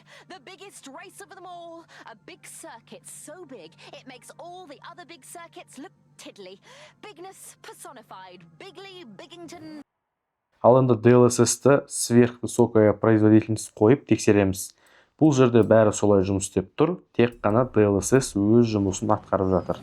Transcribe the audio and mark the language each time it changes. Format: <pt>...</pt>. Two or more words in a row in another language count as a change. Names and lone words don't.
<en>The biggest race of them all. A big circuit so big, it makes all the other big circuits look tiddly. Bigness personified. Bigly Biggington.</en> <kk>Ал енді DLSS-ті</kk> <ru>сверхвысокая производительность</ru> <kk>қойып тексереміз. Бұл жерде бәрі солай жұмыс істеп тұр, тек қана DLSS өз жұмысын атқарып жатыр.</kk>